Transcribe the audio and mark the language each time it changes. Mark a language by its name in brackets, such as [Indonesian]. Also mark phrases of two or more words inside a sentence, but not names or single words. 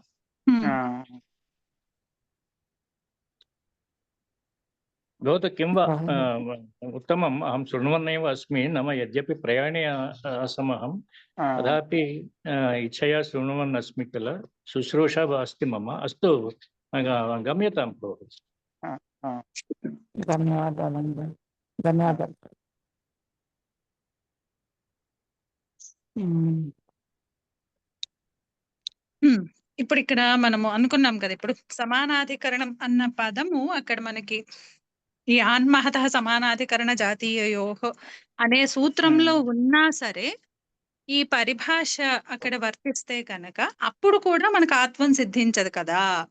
[Sanskrit] भवतु किं वा उत्तमम् अहं शृण्वन्नेव अस्मि नाम यद्यपि प्रयाणे आसमहं तथापि इच्छया शृण्वन् अस्मि किल शुश्रूषा अस्ति मम अस्तु गम्यतां भोः [Telugu] ధన్యవాదాలండి ధన్యవాదాలు ఇప్పుడు ఇక్కడ మనము అనుకున్నాం కదా ఇప్పుడు సమానాధికరణం అన్న పదము అక్కడ మనకి ఈ [Sanskrit] ఆన్మహత సమానాధికరణ జాతీయయోహో [Telugu] అనే సూత్రంలో ఉన్నా సరే ఈ పరిభాష అక్కడ వర్తిస్తే కనుక అప్పుడు కూడా మనకు ఆత్వం సిద్ధించదు కదా